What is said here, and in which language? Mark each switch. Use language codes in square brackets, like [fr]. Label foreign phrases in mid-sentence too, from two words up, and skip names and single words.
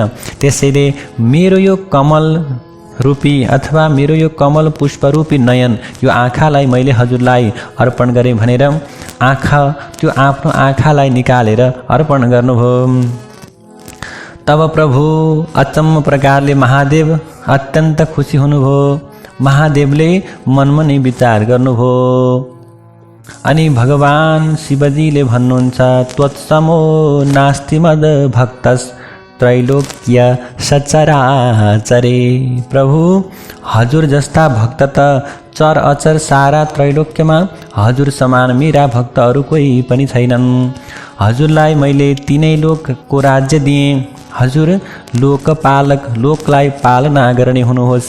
[ne] त्यसैले मेरो यो कमल रूपी अथवा मेरो यो कमल पुष्परूपी नयन, यो आँखालाई मैले हजुरलाई अर्पण गरेँ भनेर त्यो आफ्नो आँखालाई निकालेर अर्पण गर्नुभयो। तब प्रभु अचम्म प्रकारले महादेव अत्यन्त खुसी हुनुभयो। महादेवले मनमा नै विचार गर्नुभयो अनि भगवान शिवजीले भन्नुहुन्छ, [sa] त्वत्समो नास्ति मद भक्तस् त्रैलोक्य सचराचरे। [ne] प्रभु हजुर जस्ता भक्त त चर अचर सारा त्रैलोक्यमा हजुर समान मेरा भक्त अरू कोही पनि छैनन्। हजुरलाई मैले तीनै लोकको राज्य दिएँ। हजुर लोकपालक, लोकलाई पालना गर्ने हुनुहोस्।